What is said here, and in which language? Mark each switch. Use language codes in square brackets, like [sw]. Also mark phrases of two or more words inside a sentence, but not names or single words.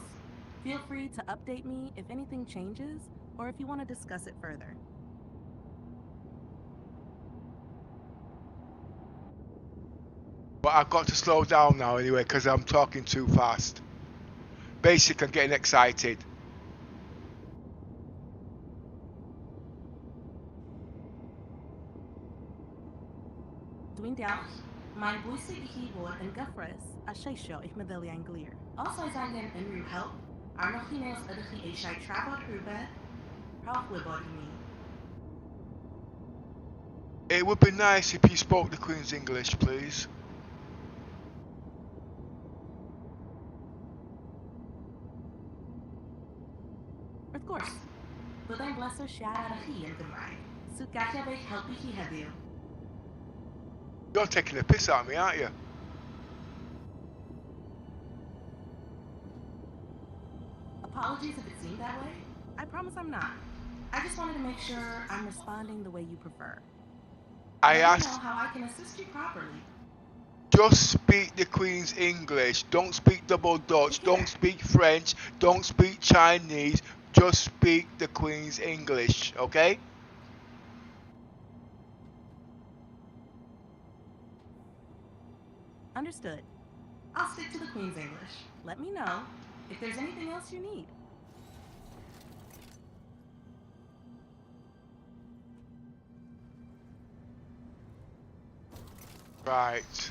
[en] Feel free to update me if anything changes or if you want to discuss it further. But I've got to slow down now anyway because I'm talking too fast. Basically, I'm getting excited. [cy] Dwi'n diolch. Mae'n bwysig I chi fod yn gyffrous a lleisio eich meddyliau'n glir. Os oes angen unrhyw help, arnoch chi nes ydych chi eisiau trafod rhywbeth, rhowch wybod I mi. [en] It would be nice if you spoke the Queen's English, please. Of course. [cy] Byddai'n bleser siarad â chi yn Gymraeg. Sut gallaf eich helpu chi heddiw? [en] You're taking a piss out of me, aren't you? Apologies if it seemed that way. I promise I'm not. I just wanted to make sure I'm responding the way you prefer. I Let me asked. know how I can assist you properly. Just speak the Queen's English. Don't speak double Dutch. Don't speak French. Don't speak Chinese. Just speak the Queen's English, okay? Of course. [cy] Byddai'n bleser siarad â chi yn Gymraeg. Sut gallaf eich helpu chi heddiw? [en] You're taking a piss out of me, aren't you? Apologies if it seemed that way. I just wanted to make sure I'm responding the way you prefer. Just speak the Queen's English, okay? Understood. I'll stick to the Queen's English. Let me know if there's anything else you need. Right.